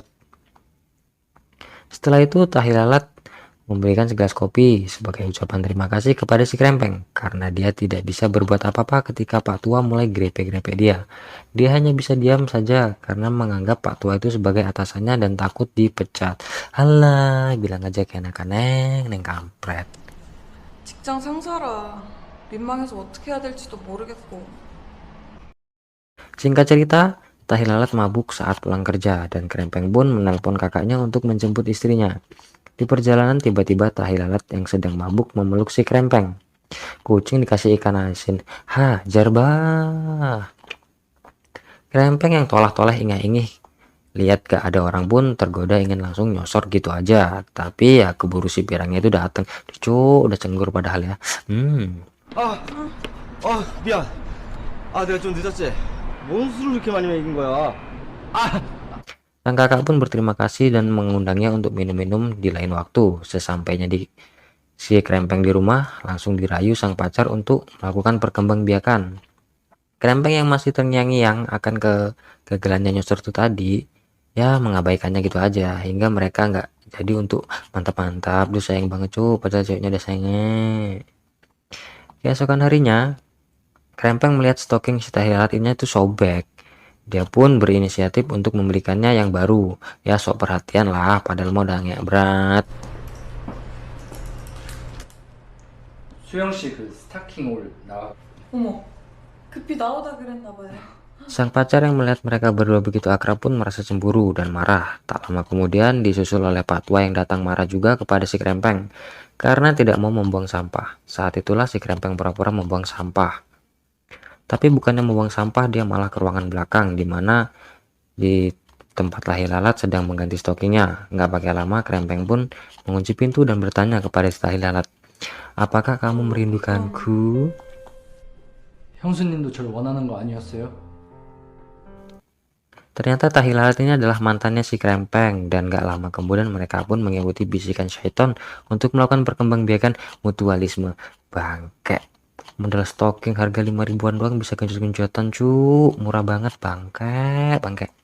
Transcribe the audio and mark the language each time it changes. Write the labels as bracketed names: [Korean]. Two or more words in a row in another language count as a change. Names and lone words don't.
[Indonesian] Setelah itu Tahi Lalat memberikan segelas kopi sebagai ucapan terima kasih kepada si Krempeng karena dia tidak bisa berbuat apa-apa ketika Pak Tua mulai grepe-grepe dia. Dia hanya bisa diam saja karena menganggap Pak Tua itu sebagai atasannya dan takut dipecat. Halah, bilang aja kayak anak-anak, neng kampret. [Korean] 직장 상사라. 민망해서 어떻게 해야 될지도 모르겠고. [Indonesian] Singkat cerita, Tahi Lalat mabuk saat pulang kerja dan Krempeng pun menelpon kakaknya untuk menjemput istrinya. Di perjalanan tiba-tiba Tahi Lalat yang sedang mabuk memeluk si Krempeng. Kucing dikasih ikan asin. Hajar bah. Krempeng yang toleh-toleh ingah-ingih. Lihat gak ada orang pun tergoda ingin langsung nyosor gitu aja. Tapi ya keburu si pirangnya itu datang. Cuy, udah cenggur padahal ya. [Korean] 미안. 내가 좀 늦었지? 뭔 술을 이렇게 많이 먹인 거야? [Indonesian] Sang kakak pun berterima kasih dan mengundangnya untuk minum-minum di lain waktu. Sesampainya di si Krempeng di rumah, langsung dirayu sang pacar untuk melakukan perkembangbiakan. Krempeng yang masih terngiang-ngiang akan kegagalannya nyosor itu tadi, ya mengabaikannya gitu aja, hingga mereka nggak jadi untuk mantap-mantap. Duh sayang banget cuy, padahal ceweknya udah sayangnya. Keesokan harinya, Krempeng melihat stocking si Tahi Lalat ini tuh sobek. Dia pun berinisiatif untuk membelikannya yang baru. Ya sok perhatian lah, padahal mau udah nggak berat. [Korean] 수영 씨 그 스타킹 올 나. 어머, 급히 나오다 그랬나 봐요. [Indonesian] Sang pacar yang melihat mereka berdua begitu akrab pun merasa cemburu dan marah. Tak lama kemudian disusul oleh Pak Tua yang datang marah juga kepada si Krempeng karena tidak mau membuang sampah. Saat itulah si Krempeng pura-pura membuang sampah. Tapi bukannya membuang sampah, dia malah ke ruangan belakang di mana di tempat Tahi Lalat sedang mengganti stockingnya. Nggak pakai lama, Krempeng pun mengunci pintu dan bertanya kepada si Tahi Lalat, apakah kamu merindukanku? [Korean] 형수님도 저를 원하는 거 아니었어요? [Indonesian] Ternyata Tahi Lalat ini adalah mantannya si Krempeng, dan gak lama kemudian mereka pun mengikuti bisikan syaiton untuk melakukan perkembangbiakan mutualisme. Bangke, modal stocking harga 5 ribuan doang bisa genjot-genjotan cu, murah banget bangke.